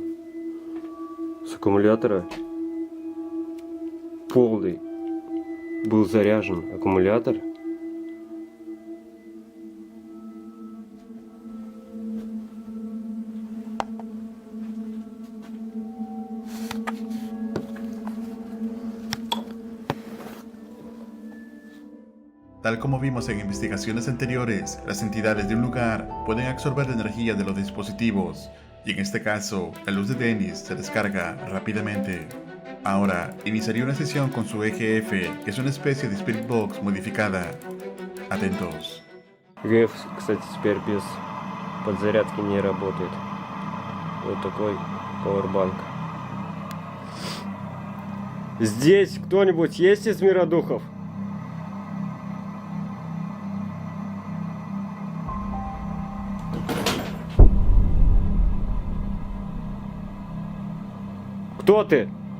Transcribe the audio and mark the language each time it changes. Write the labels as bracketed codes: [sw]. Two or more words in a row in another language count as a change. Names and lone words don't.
[ru] С аккумулятора полный был заряжен аккумулятор. [es] Tal como vimos en investigaciones anteriores, las entidades de un lugar pueden absorber la energía de los dispositivos, y en este caso, la luz de Dennis se descarga rápidamente. Ahora, iniciaría una sesión con su EGF, que es una especie de Spirit Box modificada. Atentos. [ru] ЕГФ, кстати, теперь без подзарядки не работает. Вот такой пауэрбанк. Здесь кто-нибудь есть из мира духов? Кто ты?